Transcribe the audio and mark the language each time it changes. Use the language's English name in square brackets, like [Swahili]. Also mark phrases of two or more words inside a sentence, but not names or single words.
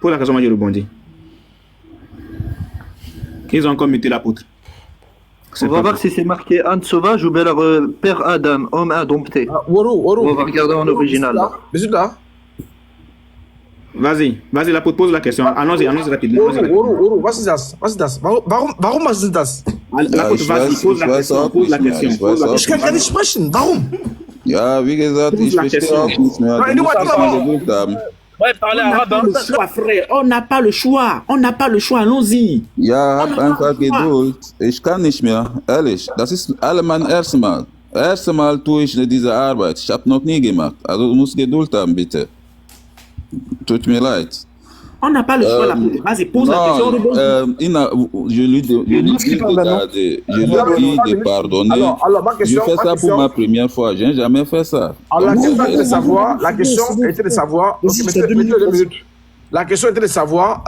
[French] Ils ont encore muté l'apôtre. On va voir si c'est marqué âne sauvage ou bien leur Père Adam, homme indompté. On va regarder en original. Vas-y, l'apôtre pose la question. Allons-y rapidement. [German] Was ist das? Warum was ist das? [French] L'apôtre, vas-y, pose la question. [German] Ich kann gar nicht sprechen. Warum? Ja, wie gesagt, ich verstehe auch nicht mehr. [French] Ouais, parlez arabe. On n'a pas le choix. Allons-y. [German] Ja, hab einfach Geduld. Ich kann nicht mehr. Ehrlich, das ist mein erstes Mal. Erstes Mal tue ich diese Arbeit. Ich habe noch nie gemacht. Also du musst Geduld haben, bitte. Tut mir leid. [French] On n'a pas le choix là. Vas-y, pose la question. Je lui dis de pardonner. Je fais ça pour ma première fois. Je n'ai jamais fait ça. Alors, la question était de savoir. La question était de savoir.